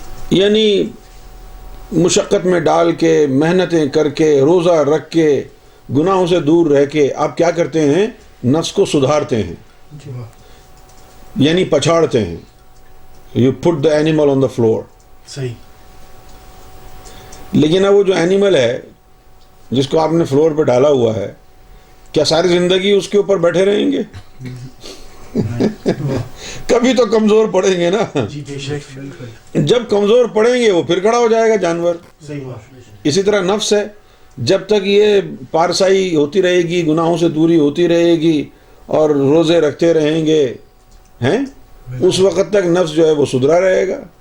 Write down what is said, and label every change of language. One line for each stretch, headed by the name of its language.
Urdu: یعنی مشقت میں ڈال کے, محنتیں کر کے, روزہ رکھ کے, گناہوں سے دور رہ کے آپ کیا کرتے ہیں؟ نفس کو سدھارتے ہیں, یعنی پچھاڑتے ہیں.
English: You put the animal on the floor.
Urdu: صحیح. لیکن اب وہ جو اینیمل ہے جس کو آپ نے فلور پہ ڈالا ہوا ہے, کیا ساری زندگی اس کے اوپر بیٹھے رہیں گے؟ کبھی تو کمزور پڑیں گے نا. جب کمزور پڑیں گے وہ پھر کھڑا ہو جائے گا جانور. اسی طرح نفس ہے, جب تک یہ پارسائی ہوتی رہے گی, گناہوں سے دوری ہوتی رہے گی اور روزے رکھتے رہیں گے ہیں, اس وقت تک نفس جو ہے وہ سدھرا رہے گا.